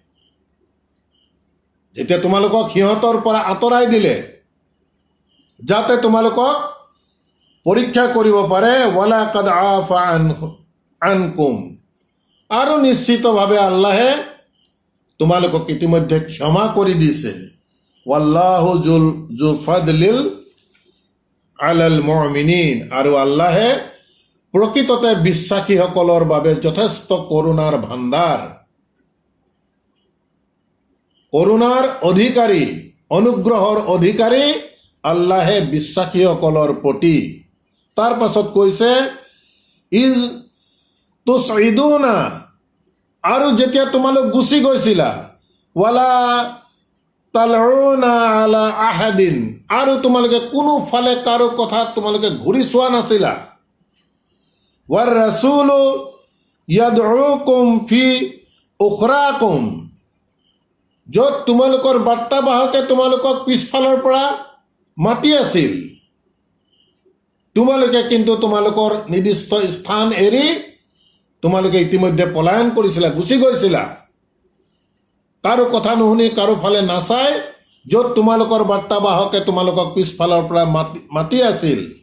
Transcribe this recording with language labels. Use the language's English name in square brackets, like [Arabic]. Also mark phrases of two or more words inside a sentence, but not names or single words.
[Assamese] যেতিয়া তোমালোকক সিহঁতৰ পৰা আঁতৰাই দিলে যাতে তোমালোকক পৰীক্ষা কৰিব পাৰে, [Arabic] ولقد عفا عنكم, [Assamese] আৰু নিশ্চিতভাৱে আল্লাহে তোমালোকক ইতিমধ্যে ক্ষমা কৰি দিছে। [Arabic] والله ذو فضل على المؤمنين, [Assamese] আৰু আল্লাহে প্ৰকৃততে বিশ্বাসীসকলৰ বাবে যথেষ্ট কৰোণাৰ ভাণ্ডাৰ, কৰোণাৰ অধিকাৰী, অনুগ্ৰহৰ অধিকাৰী আল্লাহে বিশ্বাসীসকলৰ প্ৰতি। তাৰ পাছত কৈছে [Arabic] إذ تصعدون, [Assamese] আৰু যেতিয়া তোমালোক গুচি গৈছিলা, [Arabic] ولا تلوون على أحد, [Assamese] আৰু তোমালোকে কোনোফালে কাৰো কথা তোমালোকে ঘূৰি চোৱা নাছিলা। [Arabic] والرسول يدعوكم في أخراكم, [Assamese] য'ত তোমালোকৰ বাৰ্তাবাহকে তোমালোকক পিছফালৰ পৰা মাতি আছিল, তোমালোকে কিন্তু তোমালোকৰ নিৰ্দিষ্ট স্থান এৰি তোমালোকে ইতিমধ্যে পলায়ন কৰিছিলা, গুচি গৈছিলা, কাৰো কথা নুশুনি, কাৰো ফালে নাচাই, য'ত তোমালোকৰ বাৰ্তাবাহকে তোমালোকক পিছফালৰ পৰা মাতি আছিল।